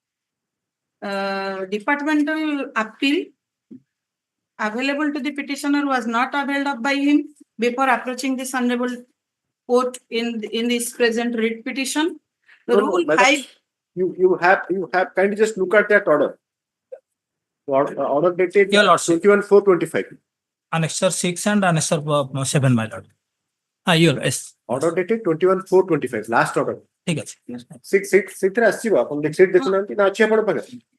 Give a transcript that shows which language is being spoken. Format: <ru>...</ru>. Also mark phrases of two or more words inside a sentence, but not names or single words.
<en>Departmental appeal available to the petitioner was not availed of by him before approaching this honorable court in this present writ petition. The rule 5. You have kindly just look at that order. Order dated 21/4/25. Annexure 6 and Annexure 7, my lord. Yes. Order dated 21/4/25. Last order.</en> <hi>ठीक है.</hi> <or>6 ରେ ଆସିବୋ ଆପଣ ସେଟ ଦେଖୁ ନାନ୍ତି ନା ଅଛି ଆପଣ ପାଖେ.</or>